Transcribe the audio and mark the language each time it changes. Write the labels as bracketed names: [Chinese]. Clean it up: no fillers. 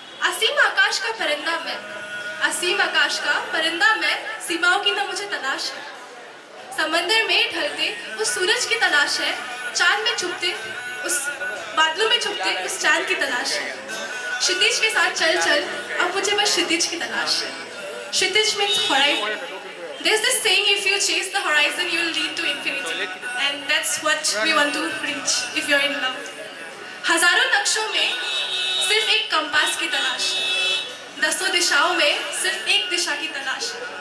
[Hindi] असीम आकाश का परिंदा मैं, असीम आकाश का परिंदा मैं, सीमाओं की न मुझे तलाश है। समंदर में ढलते उस सूरज की तलाश है, चांद में छुपते उस बादलों में छुपते उस चांद की तलाश है। क्षितिज के साथ चल चल अब मुझे बस क्षितिज की तलाश है। [English] क्षितिज means horizon. There's this saying, if you chase the horizon, you will lead to infinity, and that's what we want to reach if you're in love. [Hindi] हजारों नक्शों में सिर्फ एक कंपास की तलाश है, दसों दिशाओं में सिर्फ एक दिशा की तलाश है।